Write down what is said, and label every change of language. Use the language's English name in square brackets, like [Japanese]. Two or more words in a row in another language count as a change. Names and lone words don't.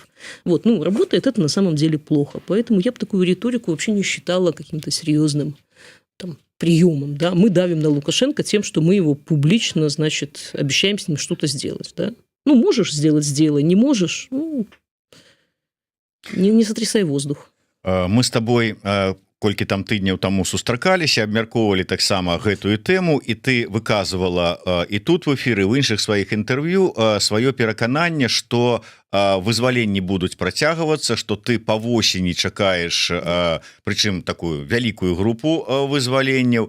[Russian] Вот, ну, работает это на самом деле плохо. Поэтому я бы такую риторику вообще не считала каким-то серьезным там, приемом. Да? Мы давим на Лукашенко тем, что мы его публично, значит, обещаем с ним что-то сделать. Да? Ну, можешь сделать – сделай, не можешь – ну, не сотрясай воздух. [Belarusian] Мы с тобой колькі там тыдняў таму сустракаліся, абмяркоўвалі таксама гэтую тэму, і ты выказывала і тут в эфіры, в іншых сваіх інтэрв'ю сваё перакананне, што вызваленні будуць працягвацца, што ты па восені чакаеш, прычым такую вялікую групу вызваленняў.